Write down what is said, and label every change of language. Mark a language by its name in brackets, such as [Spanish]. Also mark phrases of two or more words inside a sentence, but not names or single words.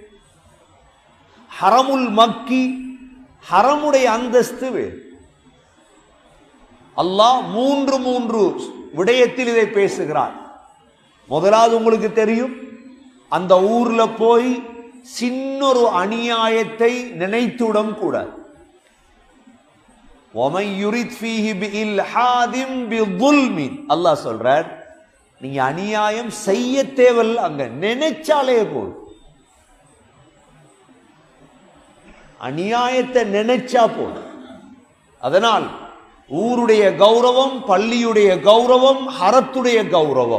[Tamil] ஹரமுல் மக்கி ஹரமுடைய அந்தஸ்து வேறு. அல்லாஹ் 3 விடயத்தில் இதை பேசுகிறார். முதலாவது உங்களுக்கு தெரியும், அந்த ஊர்ல போய் சின்னொரு அநியாயத்தை நினைத்துடம் கூடாது. [Arabic] وَمَنْ يُرِدْ فِيهِ بِإِلْحَادٍ بِظُلْمٍ [Tamil] அல்லாஹ் சொல்றார், நீங்க அநியாயம் செய்ய தேவையில்லை, அங்க நினைச்சாலே போதும். அநியாயத்தை நினைச்சா போதும். அதனால் ஊருடைய கௌரவம், பள்ளியுடைய கௌரவம், ஹரத்துடைய கௌரவம்.